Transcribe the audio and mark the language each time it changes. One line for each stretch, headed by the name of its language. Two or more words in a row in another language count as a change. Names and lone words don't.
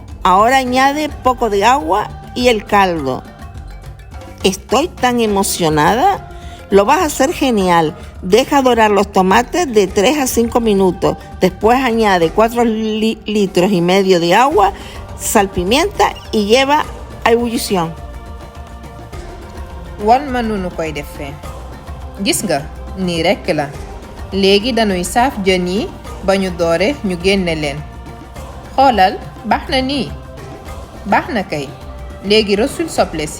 Spanish: Ahora añade poco de agua y el caldo. Estoy tan emocionada. Lo vas a hacer genial. Deja dorar los tomates de 3 a 5 minutos. Después añade 4 litros y medio de agua, salpimienta y lleva a ebullición.
Wolof: Wan ma nu koy defee. Gis nga nii rekk la. Léegi dañuy saaf jën yi ba ñu doore ñu génne leen. Xoolal baax na nii. Baax na kay. Léegi rësul soble si.